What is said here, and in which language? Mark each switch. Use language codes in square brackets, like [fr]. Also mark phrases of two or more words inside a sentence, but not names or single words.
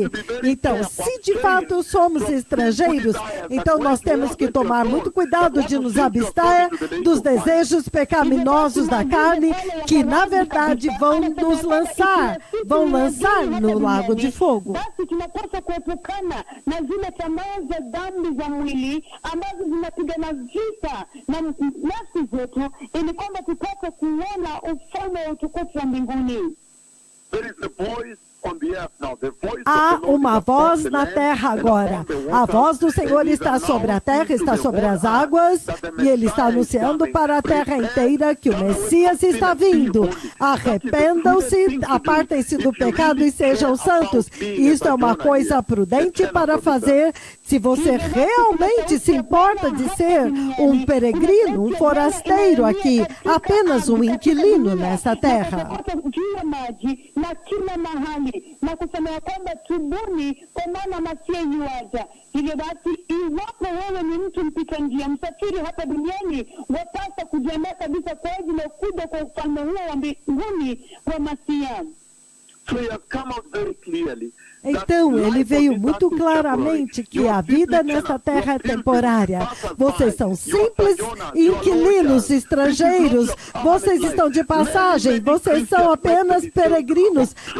[pt] Então, se de fato somos estrangeiros, então nós temos que tomar muito cuidado de nos abster dos desejos pecaminosos da carne, que na verdade vão lançar no lago de fogo. [sw] Basi tunapaswa kuepukana na zile tamaa za dhambi za mwili ambazo zinapigana vita na nafsi zetu, ili kwamba tupate kuona ufalme wa utukufu wa mbinguni. [pt] Há uma voz na terra agora. A voz do Senhor está sobre a terra, está sobre as águas, e Ele está anunciando para a terra inteira que o Messias está vindo. Arrependam-se, apartem-se do pecado e sejam santos. Isto é uma coisa prudente para fazer se você realmente se importa de ser um peregrino, um forasteiro aqui, apenas um inquilino nessa terra. [sw] Na kila mahali na kusema ya kwamba tubuni kwa maana Masia yuaja. Hivyo basi, iwapo wewe ni mtu mpita njia, msafiri hapa duniani, wapasa kujiandaa kabisa kwa ajili ya kuja kwa ufalme huo wa mbinguni wa Masia. [pt] Então, ele veio muito claramente que a vida nesta terra é temporária. Vocês são simples inquilinos estrangeiros. Vocês estão de passagem. Vocês são apenas peregrinos.